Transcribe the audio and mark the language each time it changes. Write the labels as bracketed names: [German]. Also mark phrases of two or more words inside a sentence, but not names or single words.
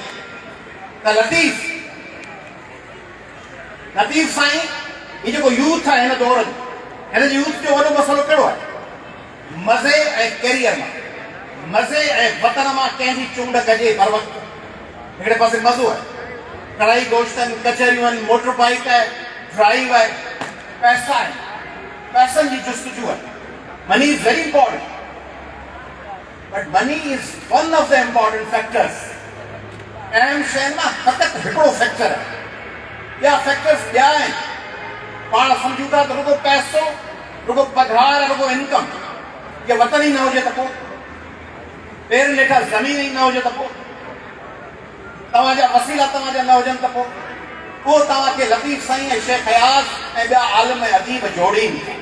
[Sindhi] त लतीफ़ साईं हीउ जेको यूथ आहे हिन दौर जो, हिन जे यूथ जो वॾो मसइलो कहिड़ो आहे? मज़े ऐं कैरियर मां, मज़े ऐं वतन मां कंहिंजी चूंड कजे हर वक़्तु. हिकिड़े पासे मज़ो आहे, कढ़ाई गोश्त आहिनि, कचहरियूं आहिनि, मोटर बाइक आहे, ड्राइव आहे, पैसा आहिनि, पैसनि जी जुस्तजू आहे. [English] money is very important, but money is one of the important factors. [Sindhi] अहम शइ मां फ़क़ति हिकिड़ो फैक्टर आहे. ॿिया फैक्टर्स ॿिया आहिनि. पाण सम्झूं था त रुगो पैसो, रुगो पघार, रुगो इनकम, ये वतन ही न हुजे त पोइ, पेर नेठा ज़मीन ही न हुजे त पोइ, तव्हांजा वसीला तव्हांजा न हुजनि त पोइ, उहो तव्हांखे लतीफ़ साईं ऐं शेख हयाज़ ऐं ॿिया आलिम अदीब जोड़ीनि था.